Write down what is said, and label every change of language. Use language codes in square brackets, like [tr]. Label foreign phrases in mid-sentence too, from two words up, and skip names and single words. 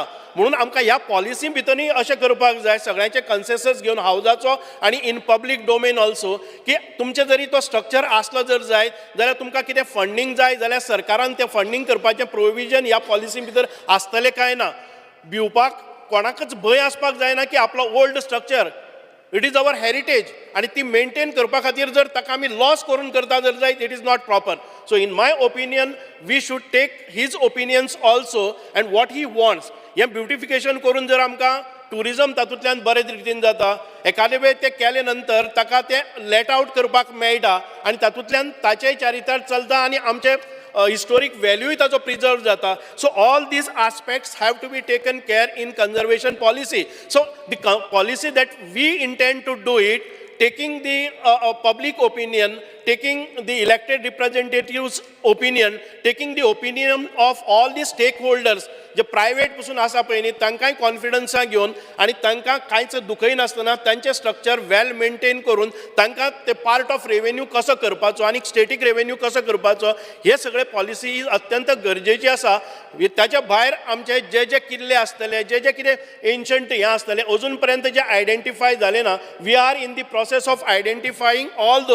[kok] म्हणून आमकां ह्या पॉलिसी भितरूय अशें करपाक जाय, सगळ्यांचे कन्सेन्सस घेवन हावजाचो आनी [en] in public domain also, [kok] की तुमचे जरी तो स्ट्रक्चर आसलो जर जायत जाल्यार तुमकां कितें फंडींग जाय जाल्यार सरकारान तें फंडींग करपाचें प्रोविजन ह्या पॉलिसी भितर आसतलें काय ना. भिवपाक कोणाकच भंय आसपाक जायना की आपलो ओल्ड स्ट्रक्चर, [en] it is our heritage, [kok] आनी ती मेंटेन करपा खातीर जर ताका आमी लॉस करून करता जर जायत, [en] It is not proper. So in my opinion we should take his opinions also and what he wants. [kok] हें ब्युटिफिकेशन करून जर आमकां टुरिजम तातूंतल्यान बरे रितीन जाता, एखादे वेळ ते केले नंतर ताका तें लेट आउट करपाक मेळटा आनी तातूंतल्यान ताचेय चारितार चलता आनी आमचे [en] historic value [kok] ताचो प्रिजर्व जाता. [en] So all these aspects have to be taken care in conservation policy. So the policy that we intend to do it, taking the public opinion, taking the elected representatives opinion, taking the opinion of all the stakeholders, [kok] जे प्रायवेट पासून आसा पळय न्ही तांकांय कॉन्फिडन्सा घेवन आनी तांकां कांयच दुखय नासतना तांचें स्ट्रक्चर [en] well maintain [kok] करून तांकां ते [en] part of revenue [kok] कसो करपाचो आनी स्टेटीक रेवेन्यू कसो करपाचो, हे सगळे पॉलिसी अत्यंत गरजेची आसा. ताच्या भायर आमचे जे जे किल्ले आसतले, जे जे कितें एन्शंट हें आसतलें अजून पर्यंत जे आयडेंटिफाय जाले ना, [en] we are in the process of identifying all those.